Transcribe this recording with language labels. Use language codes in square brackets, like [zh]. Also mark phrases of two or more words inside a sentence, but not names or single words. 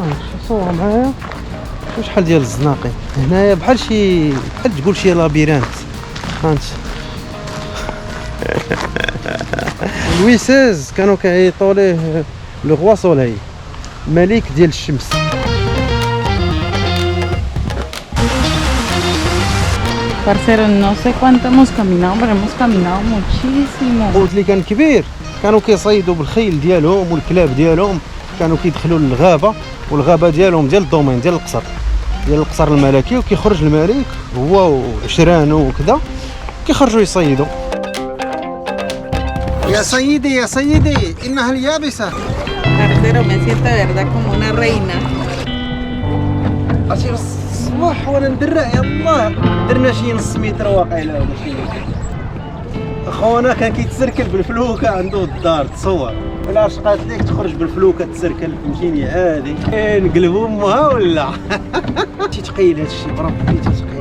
[ar] صوروا معايا شحال ديال الزناقي هنايا بحال تقول شي لابيرانت. هانت لوي 16 كانوا كيعيطوا ليه [fr] le roi soleil, [ar] ملك ديال الشمس. [es] Parcero, no sé cuánto hemos caminado, pero hemos caminado muchísimo. [ar] قلت لي كان كبير. كانوا كيصيدوا بالخيل ديالهم والكلاب ديالهم، كانوا كيدخلوا للغابه، والغابه ديالهم ديال الدومين ديال القصر الملكي. وكيخرج الملك هو وعشرانو وكذا كيخرجوا يصيدوا. يا سيدي انها اليابسه. [es] Parcero, me siento de verdad como una reina. [ar] عرفتي الصباح وانا ندرع يلاه درنا شي نص متر واقيلا ولا شي. خونا كان كيتسركل بالفلوكه عنده الدار. تصور الا شقات ليك تخرج بالفلوكه تسركل فهمتيني عادي. نقلبوا امها ولا تيتقيل هادشي بربي تيتقيل.